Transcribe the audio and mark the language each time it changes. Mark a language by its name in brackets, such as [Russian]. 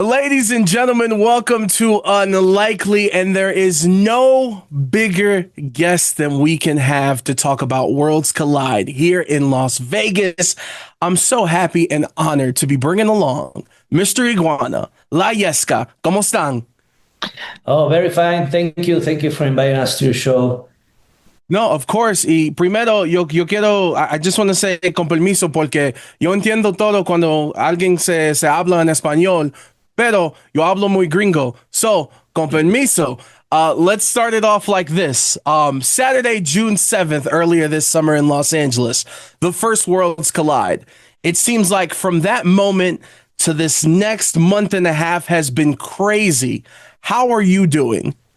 [English] Ladies and gentlemen, welcome to Unlikely, and there is no bigger guest than we can have to talk about Worlds Collide here in Las Vegas. I'm so happy and honored to be bringing along Mr. [Spanish] Iguana. La Yesca, ¿cómo están? [English] Oh, very fine. Thank you. Thank you for inviting us to your show. No, of course. [Spanish] Y primero, yo quiero, [English] I just want to say [Spanish] con permiso, porque yo entiendo todo cuando alguien se habla en español, pero yo hablo muy gringo. [English] So, [Spanish] con permiso, [English] let's start it off like this. Saturday, June 7th, earlier this summer in Los Angeles, the first Worlds Collide. It seems like from that moment to this next month and a half has been crazy. How are you doing?